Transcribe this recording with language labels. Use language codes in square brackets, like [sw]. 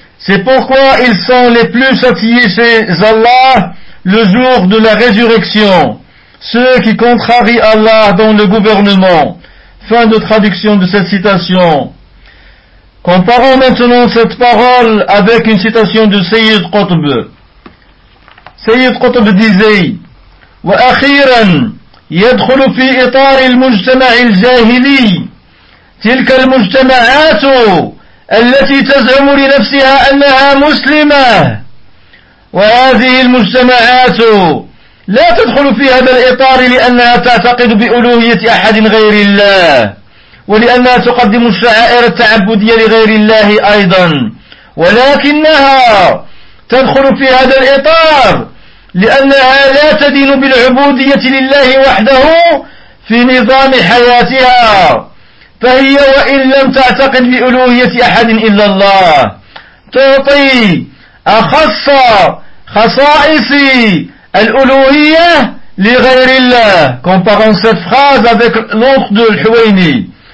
[fr] C'est pourquoi ils sont les plus châtiés chez Allah le jour de la résurrection, ceux qui contrarient Allah dans le gouvernement. Fin de traduction de cette citation. Comparons maintenant cette parole avec une citation de Sayyid Qutb. Sayyid Qutb disait: [ar] wa akhiran yadkhulu fi itar al-mujtama' al-jahili تلك المجتمعات التي تزعم لنفسها أنها مسلمة وهذه المجتمعات لا تدخل في هذا الإطار لأنها تعتقد بألوهية أحد غير الله ولأنها تقدم الشعائر التعبدية لغير الله أيضا ولكنها تدخل في هذا الإطار لأنها لا تدين بالعبودية لله وحده في نظام حياتها، فهي وإن لم تعتقد بألوهية أحد إلا الله تعطي أخص خصائص الألوهية لغير الله. [fr] Comparons cette phrase avec l'autre de Al-Huwayni.